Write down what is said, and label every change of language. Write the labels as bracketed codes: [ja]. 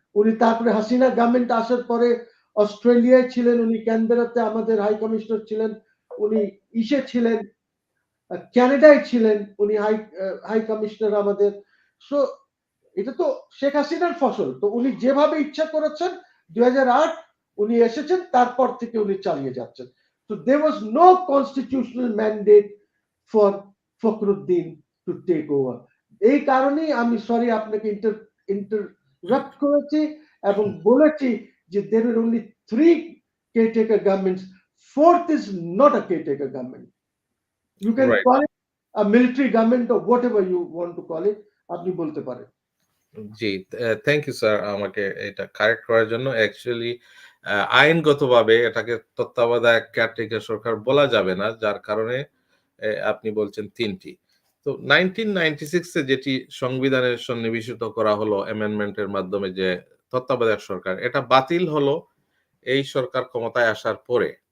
[bn] উনি তারপরে হাসিনা গভর্নমেন্ট আসার পরে অস্ট্রেলিয়ায় ছিলেন, উনি ক্যানবেরাতে আমাদের হাই কমিশনার ছিলেন, উনি ইসে ছিলেন ক্যানাডায় ছিলেন, উনি হাই কমিশনার আমাদের। সো এটা তো শেখ হাসিনার ফসল। তো উনি যেভাবে ইচ্ছা করেছেন 2008 উনি এসেছেন, তারপর থেকে উনি চালিয়ে যাচ্ছেন। [en] So there was no constitutional mandate for Fakhruddin to take over. [bn] এই কারণেই আমি সরি আপনাকে ইন্টারাপ্ট করেছি এবং বলেছি যে [en] there were only 3 caretaker governments. Fourth is not a caretaker government. You can Right. call it a military government or whatever you want to call it. [bn] আপনি বলতে পারেন। জি, থ্যাংক ইউ স্যার আমাকে এটা কারেক্ট করার জন্য। অ্যাকচুয়ালি আইনগতভাবে এটাকে তত্ত্বাবধায়ক কেয়ারটেকার সরকার বলা যাবে না, যার কারণে আপনি বলছেন 3টি। তো 1996 এ যেটি সংবিধানে সন্নিবেশিত করা হলো অ্যামেন্ডমেন্টের মাধ্যমে, যে তত্ত্বাবধায়ক সরকার, এটা বাতিল হলো এই সরকার ক্ষমতায় আসার পরে।